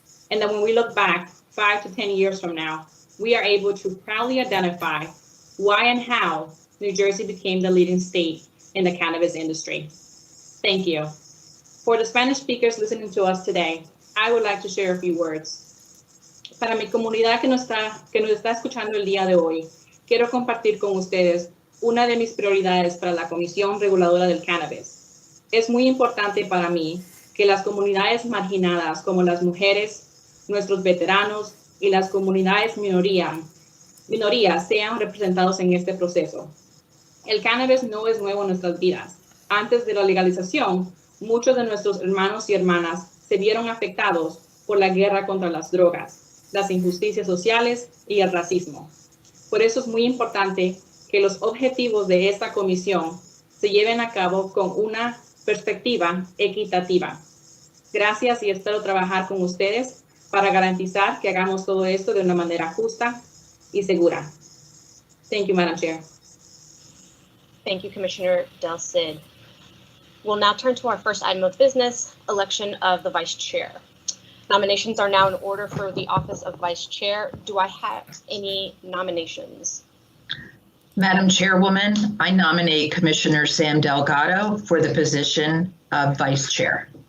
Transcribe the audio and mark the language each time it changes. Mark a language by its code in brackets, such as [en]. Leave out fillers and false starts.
[en] And that when we look back 5 to 10 years from now, we are able to proudly identify why and how New Jersey became the leading state in the cannabis industry. Thank you. For the Spanish speakers listening to us today, I would like to share a few words. [es] Para mi comunidad que nos está escuchando el día de hoy, quiero compartir con ustedes una de mis prioridades para la Comisión Reguladora del Cannabis. Es muy importante para mí que las comunidades marginadas como las mujeres, nuestros veteranos y las comunidades minorías sean representados en este proceso. El cannabis no es nuevo en nuestras vidas. Antes de la legalización, muchos de nuestros hermanos y hermanas se vieron afectados por la guerra contra las drogas, las injusticias sociales y el racismo. Por eso es muy importante que los objetivos de esta comisión se lleven a cabo con una perspectiva equitativa. Gracias y espero trabajar con ustedes para garantizar que hagamos todo esto de una manera justa y segura. [en] Thank you, Madam Chair. Thank you, Commissioner Del Cid. We'll now turn to our first item of business, election of the Vice Chair. Nominations are now in order for the office of Vice Chair. Do I have any nominations? Madam Chairwoman, I nominate Commissioner Sam Delgado for the position of Vice Chair.